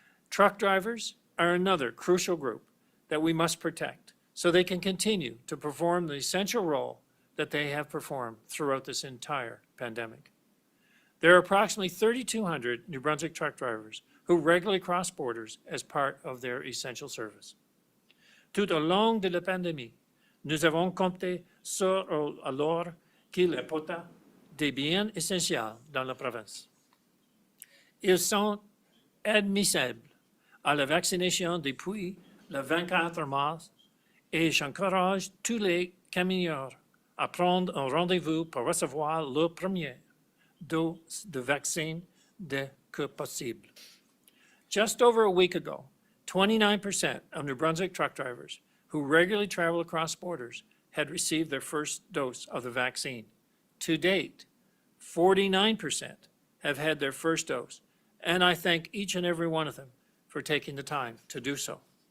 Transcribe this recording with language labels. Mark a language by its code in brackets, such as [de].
[en] Truck drivers are another crucial group that we must protect so they can continue to perform the essential role that they have performed throughout this entire pandemic. There are approximately 3,200 New Brunswick truck drivers who regularly cross borders as part of their essential service. [fr] Tout au long de la pandémie, nous avons compté sur alors qu'il apporte des biens essentiels dans la province. Ils sont admissibles à la vaccination depuis le 24 mars et j'encourage tous les camionneurs à prendre un rendez-vous pour recevoir leur première dose de vaccin dès que possible. [en] Just over a week ago, 29% of New Brunswick truck drivers who regularly travel across borders had received their first dose of the vaccine. To date, 49% have had their first dose, and I thank each and every one of them for taking the time to do so.